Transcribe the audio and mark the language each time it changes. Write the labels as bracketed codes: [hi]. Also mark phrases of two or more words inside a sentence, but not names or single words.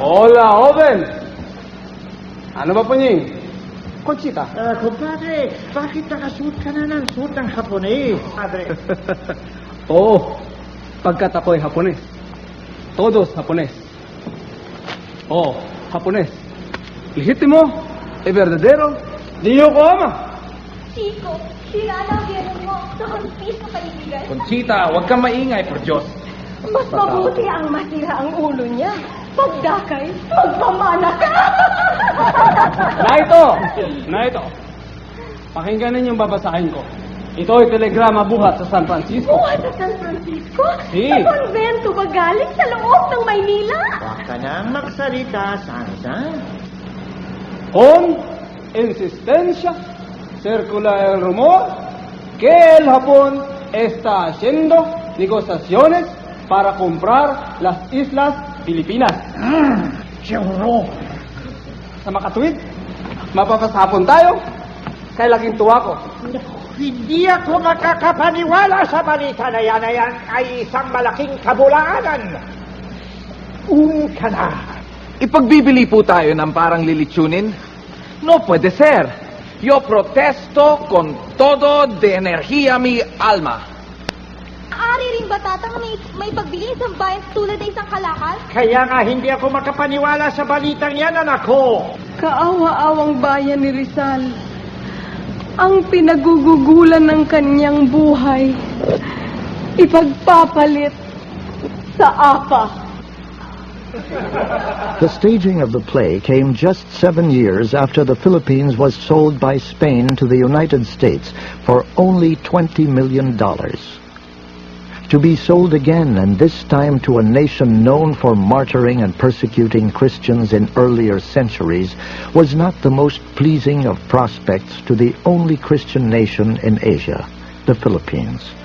[es] Hola, joven! [tl] Ano ba po niyo? Conchita. Compadre, bakit nakasuot ka na ng suot ng Hapones? Padre. Oo, pagkat ako'y Hapones. [es] Todos Hapones. [tl] Oo, Hapones. [es] Legítimo, e verdadero, [tl] niyo ko ama. Chico, sila ang biyanan mo sa konfis na kaibigan. Conchita, huwag kang maingay, [es] por Diyos. [tl] Mas mabuti ang masira ang ulo niya. Pagdakay, magpamana ka! Na ito! Pakinggan ninyo yung babasahin ko. Ito'y telegrama buhat sa San Francisco. Buhat sa San Francisco? Si. Sa konvento ba galing sa loob ng Maynila? Huwag ka nang magsalita, Sansa. [es] Con insistencia circula el rumor que el Japón está haciendo negociaciones para comprar las Islas Filipinas. [tl] Siguro. Sa makatwid, mapapasapon tayo. Kaya laging tuwa ko. Hindi ako makakapaniwala sa balita na yan ay isang malaking kabulaanan. Ka na. Ipagbibili po tayo ng parang lilitsunin? [es] No puede ser. Yo protesto con todo de energía mi alma. [tl] Ari rin ba tatang may pagbili isang bayan tulad ng isang kalakal? Kaya nga hindi ako makapaniwala sa balitang yan, anak ko. Kaawa-awang bayan ni Rizal. Ang pinagugugulan ng kanyang buhay, ipagpapalit sa apa. [en] The staging of the play came just 7 years after the Philippines was sold by Spain to the United States for only $20 million. To be sold again, and this time to a nation known for martyring and persecuting Christians in earlier centuries, was not the most pleasing of prospects to the only Christian nation in Asia, the Philippines.